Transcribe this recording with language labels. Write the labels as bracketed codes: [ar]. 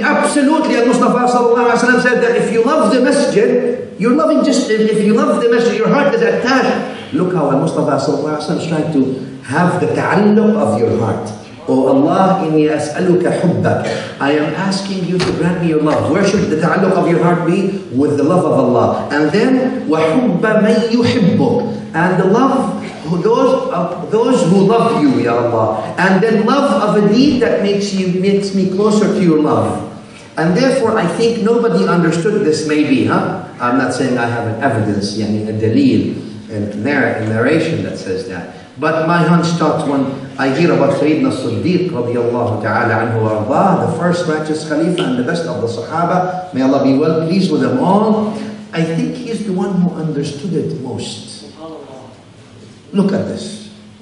[en] Absolutely, Al-Mustafa sallallahu alaihi wasallam said that if you love the masjid, you're loving just, if you love the masjid, your heart is attached. Look how Al-Mustafa sallallahu alaihi wasallam is trying to have the ta'alluq of your heart. Oh Allah, [ar] inni as'aluka hubbak. [en] I am asking you to grant me your love. Where should the ta'alluq of your heart be? With the love of Allah. And then, [ar] وَحُبَّ مَن يُحِبُّكَ. [en] And the love those who love you, Ya Allah. And then love of a deed that makes me closer to your love. And therefore, I think nobody understood this maybe, huh? I'm not saying I have an evidence, yani a dalil, a narration that says that. But my hunch thought when I hear about Sayyidina Siddiq radiyallahu ta'ala anhu wa ardah, the first righteous Khalifa and the best of the Sahaba, may Allah be well pleased with them all, I think he's the one who understood it most. Look at this.